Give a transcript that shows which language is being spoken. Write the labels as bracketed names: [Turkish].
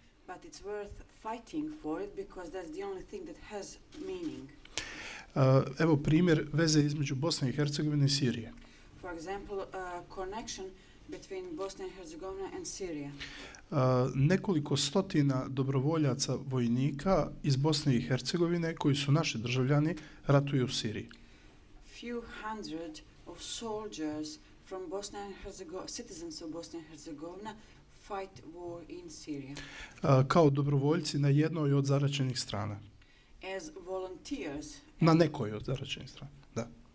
[English] But it's worth fighting for it because that's the only thing that has meaning. [Bosnian] Evo primjer veze između Bosne i Hercegovine i Sirije. [English] For example, connection between Bosnia and Herzegovina and Syria. [Bosnian] Nekoliko stotina dobrovoljaca vojnika iz Bosne i Hercegovine koji su naši državljani ratuju u Siriji. [English] Few hundred of soldiers from Bosnia and Herzegovina, citizens of Bosnia and Herzegovina, fight war in Syria. [Bosnian] Kao dobrovoljci na jednoj od zaraćenih strana. [English] As volunteers. [Bosnian] Na nekoj od zaraćenih strana, da.